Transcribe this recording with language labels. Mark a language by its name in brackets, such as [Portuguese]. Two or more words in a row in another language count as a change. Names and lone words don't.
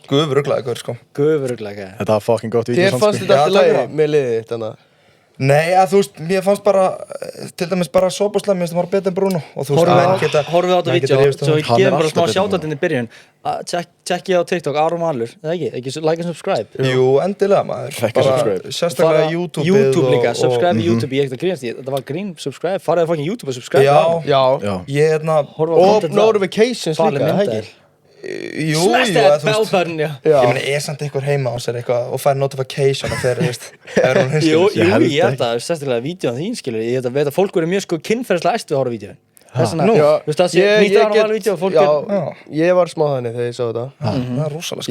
[Icelandic] Gufuruglaði, sko. Gufuruglaði. Þetta var fucking gott vídeó. Þér fannst þetta alltaf leið með liðið þarna? Nei, þú veist, mér fannst bara, til dæmis bara Szoboszlai, mér finnst það var betur en Bruno. Og þú veist, menn geta... Horfum við á þetta vídeó, svo við gefum bara smá shoutout inn í byrjun. Tjekki á TikTok, Aron Valur, eða ekki? Ekki [English] like and subscribe? [Icelandic] Jú, endilega maður. Subscribe. Sérstaklega YouTube-ið YouTube líka, subscribe í YouTube, ég ekkert að grínast í. Þetta var grín, subscribe, farið að fucking YouTube og subscribe. Já, ég Og notifications líka, ekki? Jú, [English] Smash that bell button, [Icelandic] já. Ég meina, samt einhver heima á sér eitthvað og fær notification og fer, veist, er hún Jú, hinskilur. ég held að, sérstaklega vídeoan þín, skilur, ég veit að fólk verður mjög sko kynferðislega æst við að horfa á vídeoin. Þess vegna, þú veist það sé nýtt Aron Valur vídeó og fólk ég var smá þannig þegar ég sá þetta. Það er rosalega